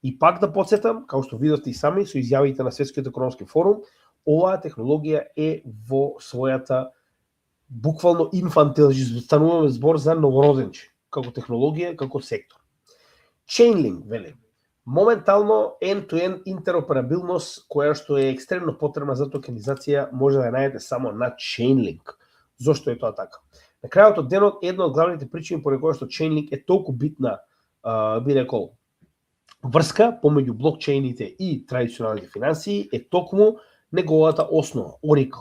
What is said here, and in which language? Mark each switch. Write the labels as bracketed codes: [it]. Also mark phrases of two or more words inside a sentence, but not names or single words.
[mk] И пак да подсетам, како што видовте и сами со изјавите на Светскиот економски форум, оваа технологија е во својата буквално инфантилизм, стануваме збор за новороденче, како технологија, како сектор. Chainlink, вели, моментално end-to-end интероперабилност, која што е екстремно потребна за токенизација, може да ја најдете само на Chainlink. Зошто е тоа така? На крајот од денот, една од главните причини поради која што Chainlink е толку битна, би рекол, врска помеѓу блокчейните и традиционалните финансии е токму неговата основа, Oracle.